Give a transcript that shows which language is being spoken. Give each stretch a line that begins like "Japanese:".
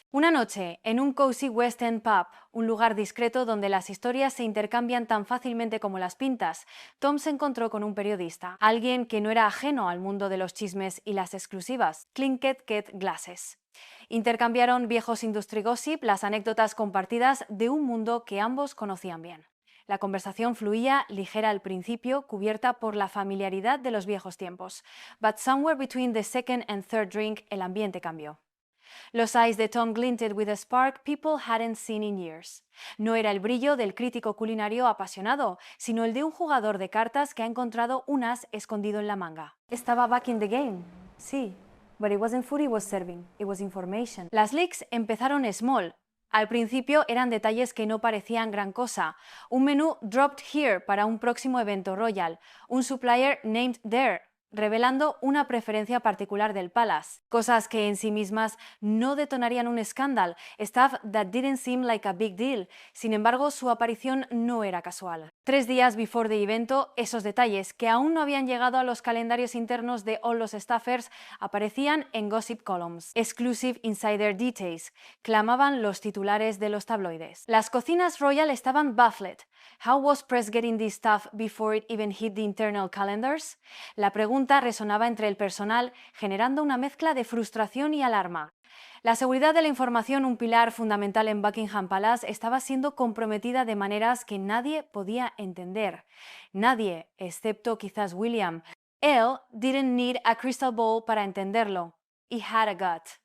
Spanish: Una noche, en un
English: cozy West End pub,
Spanish: un lugar discreto donde las historias se intercambian tan fácilmente como las pintas, Tom se encontró con un periodista, alguien que no era ajeno al mundo de los chismes y las exclusivas, Clinket Ket Glasses. Intercambiaron viejos
English: industry gossip,
Spanish: las anécdotas compartidas de un mundo que ambos conocían bien. La conversación fluía, ligera al principio, cubierta por la familiaridad de los viejos tiempos.
English: But somewhere between the second and third drink,
Spanish: el ambiente cambió.
English: Los eyes de Tom glinted with a spark people hadn't seen in years.
Spanish: No era el brillo del crítico culinario apasionado, sino el de un jugador de cartas que ha encontrado un as escondido en la manga.
English: Estaba back in the game, sí. But it wasn't food he was serving, it was information.
Spanish: Las leaks empezaron small. Al principio eran detalles que no parecían gran cosa. Un menú
English: dropped here
Spanish: para un próximo evento royal. Un
English: supplier named there,
Spanish: revelando una preferencia particular del Palace. Cosas que en sí mismas no detonarían un escándalo.
English: Stuff that didn't seem like a big deal.
Spanish: Sin embargo, su aparición no era casual. 3 días before the evento, esos detalles, que aún no habían llegado a los calendarios internos de all los staffers, aparecían en
English: gossip columns. Exclusive insider details,
Spanish: clamaban los titulares de los tabloides. Las cocinas royal estaban baffled.
English: How was press getting this stuff before it even hit the internal calendars?
Spanish: La pregunta resonaba entre el personal, generando una mezcla de frustración y alarma. La seguridad de la información, un pilar fundamental en Buckingham Palace, estaba siendo comprometida de maneras que nadie podía entender. Nadie, excepto quizás
English: William. Él didn't need a crystal ball
Spanish: para entenderlo.
English: He had a gut.